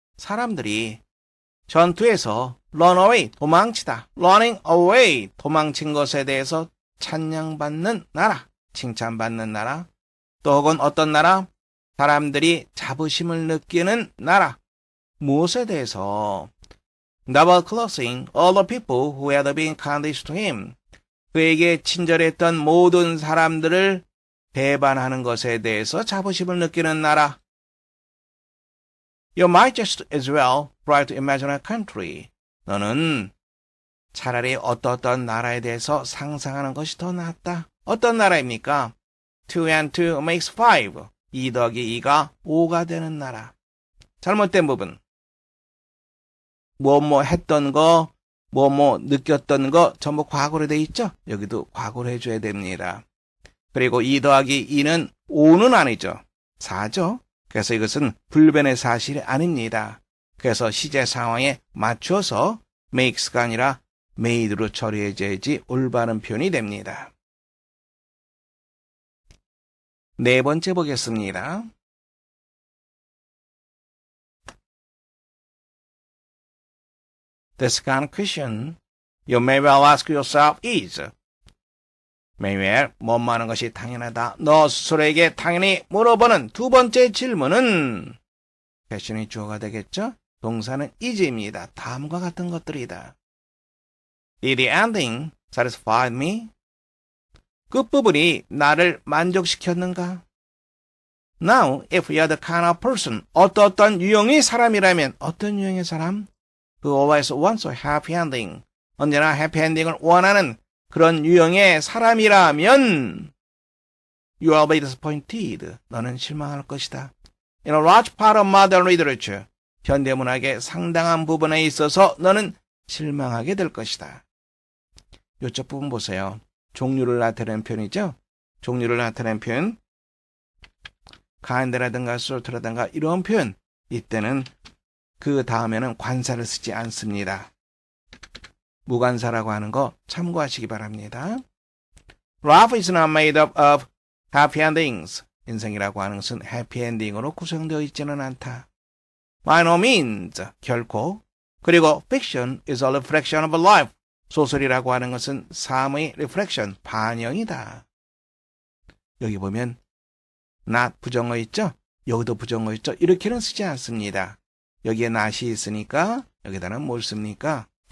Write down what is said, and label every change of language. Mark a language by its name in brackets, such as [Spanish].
[Korean] 사람들이 전투에서 [English] run away, [Korean] 도망치다. [English] running away, [Korean] 도망친 것에 대해서 찬양받는 나라, 칭찬받는 나라. 또 혹은 어떤 나라? 사람들이 자부심을 느끼는 나라. 무엇에 대해서? [English] Double closing all the people who had been kindest to him. [Korean] 그에게 친절했던 모든 사람들을 배반하는 것에 대해서 자부심을 느끼는 나라. [English] You might just as well try to imagine a country. [Korean] 너는 차라리 어떤 나라에 대해서 상상하는 것이 더 낫다. 어떤 나라입니까? [English] 2 and 2 makes 5. [Korean] 2 더하기 2가 5가 되는 나라. 잘못된 부분. 뭐뭐 했던 거, 뭐뭐 느꼈던 거 전부 과거로 돼 있죠? 여기도 과거로 해줘야 됩니다. 그리고 2 더하기 2는 5는 아니죠. 4죠. 그래서 이것은 불변의 사실이 아닙니다. 그래서 시제 상황에 맞춰서 makes가 아니라 made로 처리해줘야지 올바른 표현이 됩니다. 네 번째 보겠습니다. [English] The second question you may well ask yourself is [Korean] 매일 뭐뭐 하는 것이 당연하다. 너 스스로에게 당연히 물어보는 두 번째 질문은 question이 주어가 되겠죠? 동사는 is입니다. 다음과 같은 것들이다. [English] Did the ending satisfy me? [Korean] 끝부분이 나를 만족시켰는가? [English] Now, if you're the kind of person, [Korean] 어떤 유형의 사람이라면 어떤 유형의 사람? [English] who always wants a happy ending. [Korean] 언제나 해피 엔딩을 원하는 그런 유형의 사람이라면 [English] you will be disappointed. [Korean] 너는 실망할 것이다. [English] In a large part of modern literature, [Korean] 현대문학의 상당한 부분에 있어서 너는 실망하게 될 것이다. 이쪽 부분 보세요. 종류를 나타내는 표현이죠. 종류를 나타내는 표현. kind라든가 salt라든가 이런 표현. 이때는 그 다음에는 관사를 쓰지 않습니다. 무관사라고 하는 거 참고하시기 바랍니다. [English] Life is not made up of happy endings. [Korean] 인생이라고 하는 것은 해피엔딩으로 구성되어 있지는 않다. [English] By no means. [Korean] 결코. 그리고 [English] fiction is a reflection of life. [Korean] 소설이라고 하는 것은 삶의 reflection, 반영이다. 여기 보면 not 부정어 있죠? 여기도 부정어 있죠? 이렇게는 쓰지 않습니다. 여기에 not이 있으니까 여기다는 뭘 씁니까?